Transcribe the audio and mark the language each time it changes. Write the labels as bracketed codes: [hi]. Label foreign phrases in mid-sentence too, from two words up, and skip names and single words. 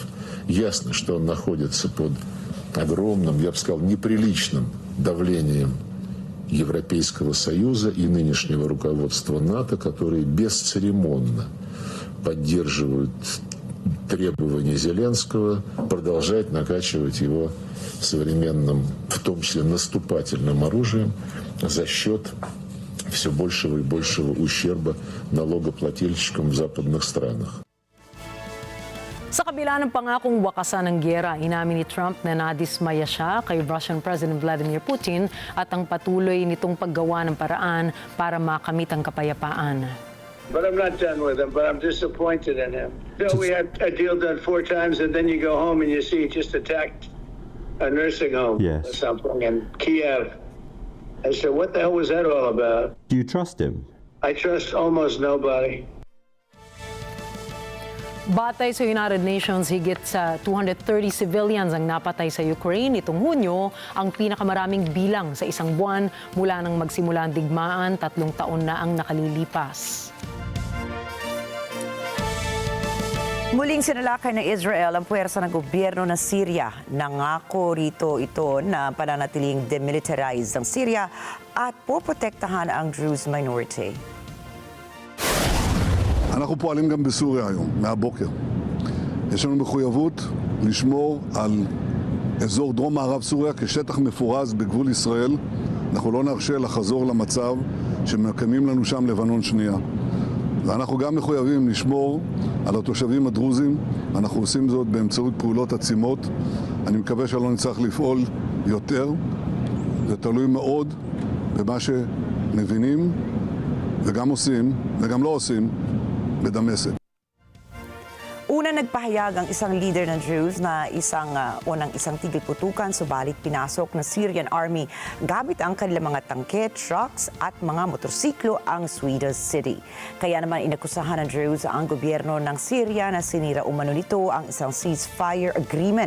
[ru] Ясно, что он находится под огромным, я бы сказал, неприличным давлением Европейского Союза и нынешнего руководства НАТО, которые бесцеремонно поддерживают требования Зеленского продолжать накачивать его современным, в том числе наступательным оружием за счет все большего и большего ущерба налогоплательщикам в западных странах. [tl] Sa kabila ng pangakong wakasan ng giyera, inamin ni Trump na nadismaya siya kay [en] Russian President [tl] Vladimir Putin at ang patuloy nitong paggawa ng paraan para makamit ang kapayapaan. [en] But I'm not done with him, but I'm disappointed in him. Bill, we had a deal done 4 times, and then you go home and you see he just attacked a nursing home or something in Kiev. I said, what the hell was that all about? Do you trust him? I trust almost nobody. [tl] Batay sa United Nations, higit sa 230 civilians ang napatay sa Ukraine nitong Hunyo, ang pinakamaraming bilang sa isang buwan mula nang magsimula ang digmaan. 3 taon na ang nakalilipas. Muling sinalakay ng Israel ang puwersa ng gobyerno ng Syria. Nangako rito ito na pananatiling demilitarized ang Syria at poprotektahan ang [en] Druze minority. [he] אנחנו פועלים גם בסוריה היום, מהבוקר. יש לנו מחויבות לשמור על אזור דרום-מערב סוריה כשטח מפורז בגבול ישראל. אנחנו לא נרשה לחזור למצב שמקיימים לנו שם לבנון שנייה. ואנחנו גם מחויבים לשמור על התושבים הדרוזים. אנחנו עושים זאת באמצעות פעולות עצימות. אני מקווה שלא נצטרך לפעול יותר. זה תלוי מאוד במה שמבינים וגם עושים וגם לא עושים בדמשק. [tl] Una nagpahayag ang isang leader ng Druze na isang tigil putukan subalit pinasok ng [en] Syrian army [tl] gamit ang kanilang mga tangke, trucks at mga motorsiklo ang Sweden City. Kaya naman inakusahan ng Druze ang gobyerno ng Syria na sinira umano nito ang isang [en] ceasefire agreement.